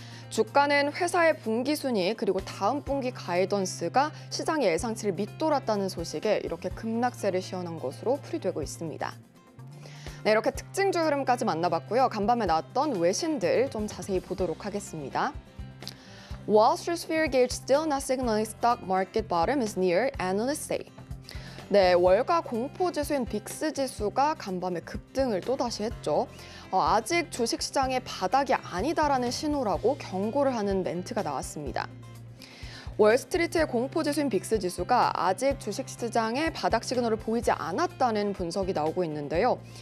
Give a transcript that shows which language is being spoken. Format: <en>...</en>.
<ko>주가는 회사의 분기 순위 그리고 다음 분기 가이던스가 시장의 예상치를 밑돌았다는 소식에 이렇게 급락세를 시연한 것으로 풀이되고 있습니다. 네, 이렇게 특징주 흐름까지 만나봤고요. 간밤에 나왔던 외신들 좀 자세히 보도록 하겠습니다.</ko> <en>Wall Street fear gauge still not signaling stock market bottom is near, analysts say.</en> <ko>네, 월가 공포지수인 빅스 지수가 간밤에 급등을 또다시 했죠. 아직 주식시장의 바닥이 아니다라는 신호라고 경고를 하는 멘트가 나왔습니다. 월스트리트의 공포지수인 빅스 지수가 아직 주식시장의 바닥 시그널을 보이지 않았다는 분석이 나오고 있는데요.</ko>